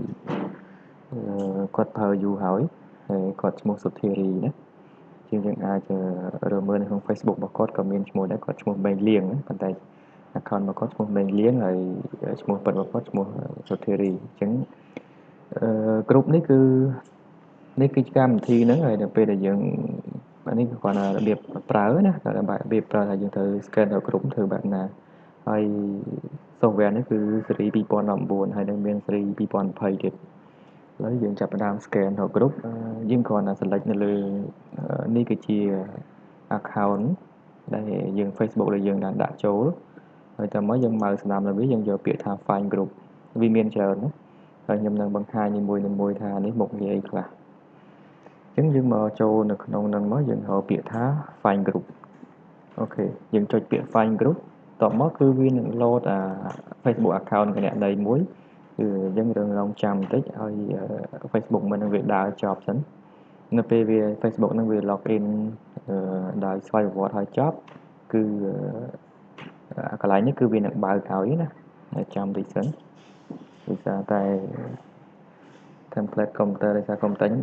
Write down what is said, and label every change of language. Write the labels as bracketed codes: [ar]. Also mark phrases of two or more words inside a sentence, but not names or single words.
[km] គាត់ប្រើយូរហើយគាត់ឈ្មោះសុធារីណាយើងអាចរើមើលនៅក្នុង Facebook របស់គាត់ក៏មានឈ្មោះដែរគាត់ឈ្មោះមេងលៀងប៉ុន្តែ account របស់គាត់ឈ្មោះមេងលៀងហើយឈ្មោះពិតរបស់គាត់ឈ្មោះសុធារីអញ្ចឹងក្រុមនេះគឺជាកម្មវិធីហ្នឹងហើយដល់ពេលដែលយើងនេះគឺគាត់របៀបប្រើណាតែរបៀបប្រើថាយើងត្រូវ scan ដល់ក្រុមធ្វើបែបណាហើយ software នេះគឺស៊េរី2019ហើយនឹងមាន ស៊េរី2020ទៀតឥឡូវយើងចាប់ផ្ដើម scan រក group យើងគ្រាន់តែ select នៅលើនេះគឺជា account ដែលយើង Facebook ដែលយើងបានដាក់ចូលហើយតើមកយើងមកស្ដាំលើវាយើងយកពាក្យថា [en] find group [km] វាមានច្រើនណាហើយខ្ញុំនឹងបង្ហាញនីមួយៗថានេះមុខងារអីខ្លះអញ្ចឹងយើងមកចូលនៅ ក្នុងហ្នឹងមកយើងរកពាក្យថា [en] find group [km] អូខេយើងចុចពាក្យ [en] find group [km] តបមកគឺវានឹង [en] load Facebook account [km] គណនីមួយគឺយើងរងចាំបន្តិចឲ្យ Facebook មិននឹងវាដើរចប់សិននៅ ពេលវា Facebook នឹងវា login ដោយស្វ័យប្រវត្តិឲ្យចប់គឺកន្លែងនេះគឺវានឹងបើកឲ្យណាហើយចាំតិចសិនដោយសារតែ [en] template computer [km] ដោយសារ computer ខ្ញុំ